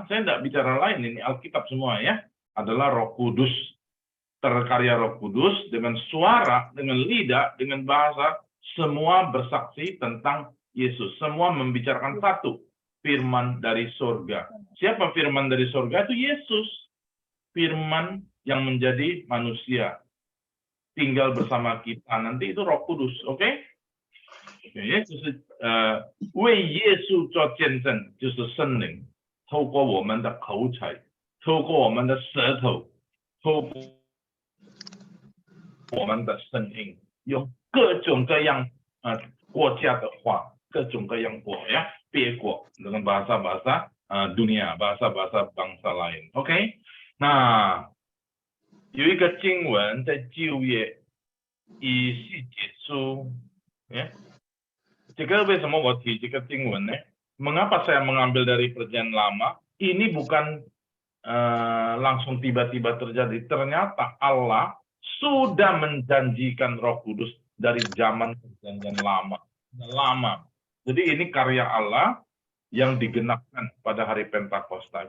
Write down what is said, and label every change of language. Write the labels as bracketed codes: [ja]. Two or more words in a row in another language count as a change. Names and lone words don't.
[id] Saya tidak bicara lain, ini Alkitab semua ya. Adalah Roh Kudus, terkarya Roh Kudus dengan suara, dengan lidah, dengan bahasa, semua bersaksi tentang Yesus. Semua membicarakan satu, firman dari surga. Siapa firman dari surga? Itu Yesus. Firman yang menjadi manusia. Tinggal bersama kita. Nanti itu Roh Kudus, oke? [zh] 也就是为耶稣做见证，就是圣灵透过我们的口才，透过我们的舌头，透过我们的声音，用各种各样国家的话，各种各样国ya，别国 [id] dengan bahasa-bahasa dunia， bahasa-bahasa bangsa lain。 [zh] OK， 那有一个经文在旧约以西结书，Jika 为什么我提这个经文呢？ [id] Mengapa saya mengambil dari Perjanjian Lama? Ini bukan langsung tiba-tiba terjadi. Ternyata Allah sudah menjanjikan Roh Kudus dari zaman Perjanjian Lama. Jadi ini karya Allah yang digenapkan pada hari Pentakosta.